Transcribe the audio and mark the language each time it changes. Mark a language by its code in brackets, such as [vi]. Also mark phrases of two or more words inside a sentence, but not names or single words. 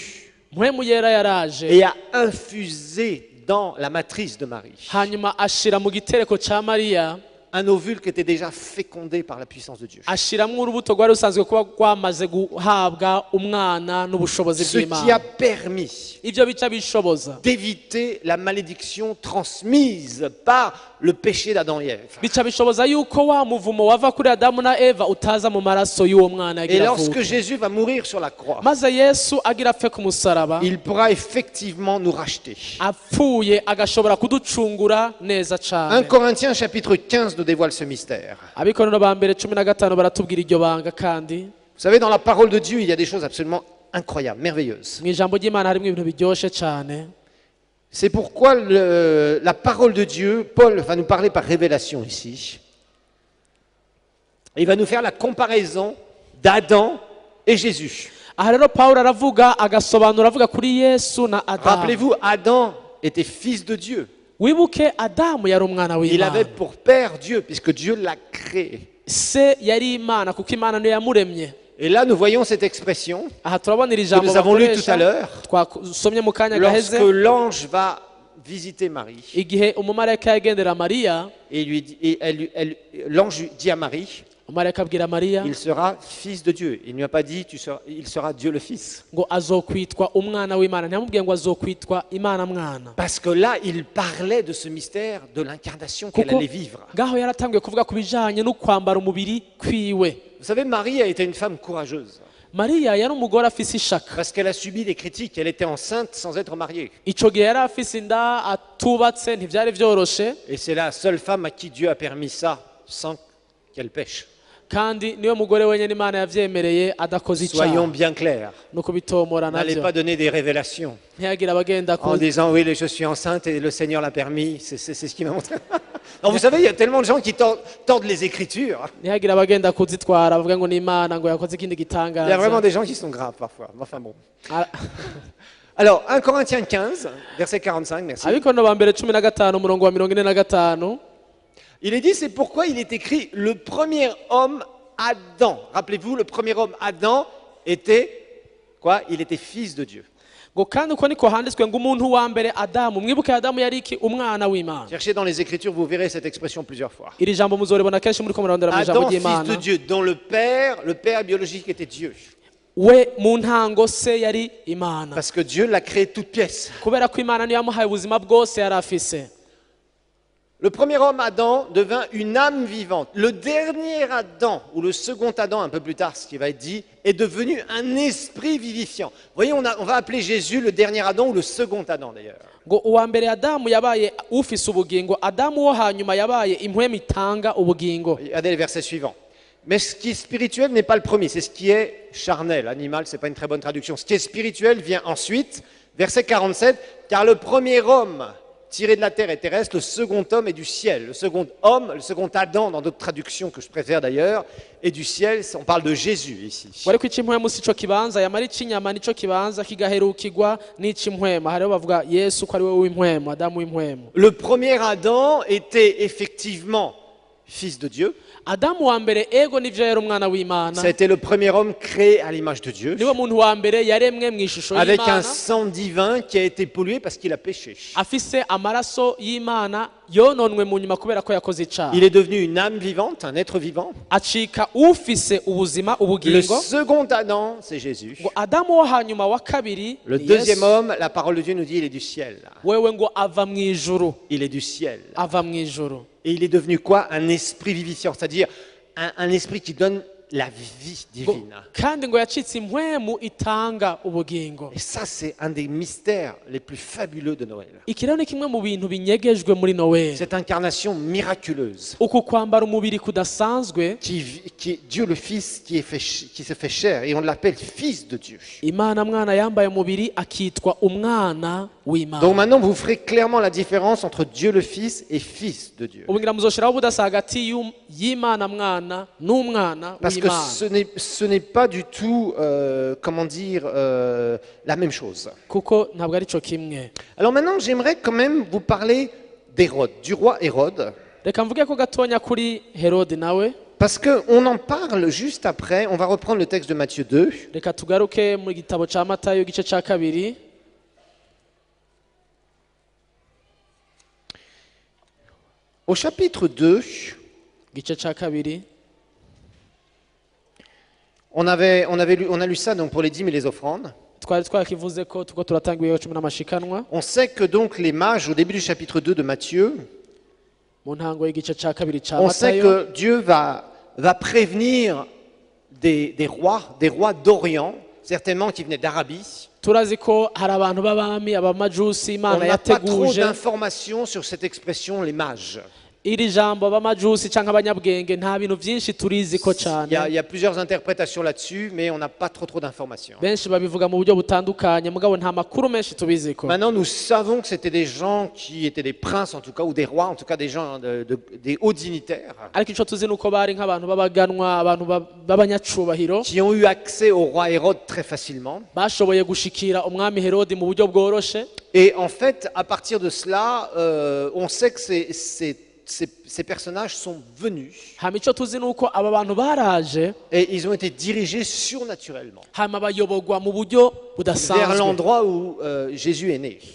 [rn] mpwemu yera yaraje [fr] et a infusé dans la matrice de Marie [rn] hanyuma ashira mu gitereko ca mariya [fr] un ovule qui était déjà fécondé par la puissance de Dieu. [rn] ashiramwo urubuto rwari rusanzwe kuba rwamaze guhabwa umwana n'ubushobozi [fr] Ce qui a [rn] bw'imana [fr] permis [rn] ivyo bica bishoboza [fr] d'éviter la malédiction transmise par le péché d'Adam et Ève. [rn] bica bishoboza yuko wa muvumo wava kuri adamu na eva utaza mu maraso y'uwo mwana [fr] Et [rn] yagira [fr] lorsque [rn] avuke [fr] Jésus va mourir sur la croix, [rn] maze yesu agira apfe ku musaraba [fr] il pourra effectivement nous racheter. [rn] apfuye agashobora kuducungura neza [fr] 1 [rn] cane [fr] Corinthiens chapitre 15 nous dévoile ce mystère. [rn] abikorano ba mbere 15 baratubwira iryo banga kandi [fr] Vous savez, dans la parole de Dieu, il y a des choses absolument incroyables, merveilleuses. [rn] mu ijambo ry'imana harimo ibintu biryoshe cane [fr] C'est pourquoi la parole de Dieu, Paul va nous parler par révélation ici. Il va nous faire la comparaison d'Adam et Jésus. [rn] aha rero pawulo aravuga agasobanura avuga kuri yesu na adamu. [fr] Rappelez-vous, Adam était fils de Dieu. [rn] wibuke adamu yari umwana [fr] Il avait [rn] w'imana, [fr] pour père Dieu, puisque Dieu l'a créé. [rn] se yari imana kuko imana niyo yamuremye. [fr] Et là, nous voyons cette expression [rn] aha turabona iri [fr] que [rn] jambo [fr] nous avons lu tout à [rn] bakoresha [fr] l'heure, [rn] twasomye mu kanya [fr] lorsque [rn] gaheze, [fr] l'ange va visiter Marie. [rn] igihe umumarayika yagendera mariya, [fr] Et, l'ange dit à Marie, [rn] umumarayika abwira mariya [fr] il sera fils de Dieu. Il ne lui a pas dit, il sera Dieu le Fils. [rn] ngo azokwitwa umwana w'imana, ntiyamubwiye ngo azokwitwa imana mwana, [fr] Parce que là, il parlait de ce mystère de l'incarnation qu'elle [rn] kuko [fr] allait vivre. [rn] ngaho yaratangiye kuvuga ku bijanye no kwambara umubiri kwiwe. [fr] Vous savez, Marie a été une femme courageuse [rn] mariya yari umugore afise ishaka, [fr] parce qu'elle a subi des critiques. Elle était enceinte sans être mariée. [rn] ico gihe yari afise inda atubatse, ntivyari vyoroshe, [fr] Et c'est la seule femme à qui Dieu a permis ça sans qu'elle pêche. [rn] kandi niwe mugore wenyene imana yavyemereye adakoze [fr] Soyons [rn] icaha. [fr] bien clairs. [rn] no kubitomora [fr] N'allez [rn] navyo [fr] pas donner des révélations [rn] ntiyagira abagenda [fr] en disant oui, je suis enceinte et le Seigneur l'a permis. C'est ce qui m'a montré. Non, vous savez, il y a tellement de gens qui tordent les Écritures. [rn] ntiyagira abagenda kuzitwara avuga ngo ni imana ngo yakoze ikindi [fr] Il y a vraiment [rn] gitangaza. [fr] des gens qui sont graves parfois. Enfin bon. Ah, Alors, 1 Corinthiens 15, verset 45, merci. [rn] abikono ba mbere 15 umurongo wa 45. [fr] Il est dit, c'est pourquoi il est écrit, le premier homme, Adam. Rappelez-vous, le premier homme, Adam, était quoi? Il était fils de Dieu. [rn] ngo kandi uko niko handitswe ngo umuntu wa mbere adamu, mwibuke adamu yari iki? Umwana w'imana. [fr] Cherchez dans les Écritures, vous verrez cette expression plusieurs fois. [rn] iri jambo muzoribona kenshi muri ko murarondera mu ijambo [fr] Adam, fils de [rn] ry'imana. [fr] Dieu, dont le père biologique était Dieu. [rn] we mu ntango se yari imana, [fr] Parce que Dieu l'a créé toute pièce. [rn] kubera ko imana niyo yamuhaye ubuzima bwose yari afise. [fr] Le premier homme, Adam, devint une âme vivante. Le dernier Adam, ou le second Adam, un peu plus tard, ce qui va être dit, est devenu un esprit vivifiant. Vous voyez, on va appeler Jésus le dernier Adam, ou le second Adam d'ailleurs. [rn] ngo uwa mbere adamu yabaye ufise ubugingo, adamu wo hanyuma yabaye impwemu itanga ubugingo. [fr] Regardez les versets suivants. Mais ce qui est spirituel n'est pas le premier, c'est ce qui est charnel. Animal, ce n'est pas une très bonne traduction. Ce qui est spirituel vient ensuite. Verset 47, car le premier homme tiré de la terre est terrestre, le second homme est du ciel. Le second homme, le second Adam, dans d'autres traductions que je préfère d'ailleurs, est du ciel. On parle de Jésus ici. [rn] wari ko ic'impwemu si co kibanza, yamara ic'inyama nico kibanza kigaherukirwa n'ic'impwemu. Hariho bavuga yesu ko ari we w'impwemu, adamu w'impwemu. [fr] Le premier Adam était effectivement fils de Dieu. [rn] adamu wa mbere ego nivyo yari umwana w'imana, [fr] Ça a été le premier homme créé à l'image de Dieu, [rn] niwe muntu wa mbere yaremwe mu ishusho [fr] avec un [rn] y'imana, [fr] sang divin qui a été pollué parce qu'il a péché. [rn] afise amaraso y'imana yononwe mu nyuma kubera ko yakoze icaha. [fr] Il est devenu une âme vivante, un être vivant. [rn] acika ufise ubuzima, [fr] Le [rn] ubugingo. [fr] second Adam, c'est Jésus. [rn] ngo adamu wo hanyuma wa kabiri [fr] Le [rn] ni [fr] deuxième [rn] Yesu. [fr] homme, la parole de Dieu nous dit, il est du ciel. [rn] wewe ngo ava mu ijuru, [fr] Il est du ciel. [rn] ava mu ijuru. [fr] Et il est devenu quoi? Un esprit vivifiant, c'est-à-dire un esprit qui donne la vie [rn] Ngo- [fr] divine. [rn] kandi ngo yacitse impwemu itanga ubugingo. [fr] Et ça, c'est un des mystères les plus fabuleux de Noël. [rn] iki rero ni kimwe mu bintu binyegejwe muri noweli, [fr] Cette incarnation miraculeuse. [rn] uku kwambara umubiri kudasanzwe, [fr] Dieu le Fils qui se fait chair, et on l'appelle Fils de Dieu. [rn] imana mwana yambaye umubiri akitwa umwana [fr] Donc [rn] w'imana. [fr] maintenant, vous ferez clairement la différence entre Dieu le Fils et Fils de Dieu. [rn] ubu ngira muzoshiraho ubudasa hagati y'imana mwana n'umwana [fr] Parce que [rn] w'imana, [fr] ce n'est pas du tout, comment dire, la même chose. [rn] kuko ntabwo ari cyo kimwe. [fr] Alors maintenant, j'aimerais quand même vous parler d'Hérode, du roi Hérode, [rn] reka mvuge ko gatonya kuri herode nawe, [fr] parce qu'on en parle juste après. On va reprendre le texte de Matthieu 2. [rn] reka tugaruke mu gitabo ca matayo igice ca kabiri. [fr] Au chapitre 2, [rn] igice ca kabiri [fr] on a lu ça donc pour les dîmes et les offrandes. [rn] twari twakivuze ko tuko turatanga ibiyo 10 n'amashikanwa. [fr] On sait que donc les mages, au début du chapitre 2 de Matthieu, [rn] mu ntango y'igice ca kabiri ca [fr] on sait [rn] matayo, [fr] que Dieu va prévenir des rois d'Orient, certainement qui venaient d'Arabie. [rn] turazi ko hari abantu b'abami abamajusi [fr] On [rn] imana [fr] n'a pas trop [rn] yateguje. [fr] d'informations sur cette expression, les mages. [rn] iri jambo abamajusi canke abanyabwenge nta bintu vyinshi turiziko [fr] Il [rn] cane [fr] y a plusieurs interprétations là-dessus, mais on n'a pas trop d'informations. [rn] benshi babivuga mu buryo butandukanye mugabo nta makuru menshi tubiziko. [fr] Maintenant, nous savons que c'était des gens qui étaient des princes, en tout cas, ou des rois, en tout cas des gens, des hauts dignitaires, [rn] ariko ico tuzi nuko bari nk'abantu b'abaganwa abantu b'abanyacubahiro [fr] qui ont eu accès au roi Hérode très facilement. [rn] bashoboye gushikira umwami Herodi mu buryo bworoshe. [fr] Et en fait, à partir de cela, on sait que ces personnages sont venus [rn] hama ico tuzi nuko aba bantu baraje [fr] et ils ont été dirigés surnaturellement [rn] hama bayobogwa mu buryo [fr] vers [rn] budasanzwe [fr] l'endroit où Jésus est né.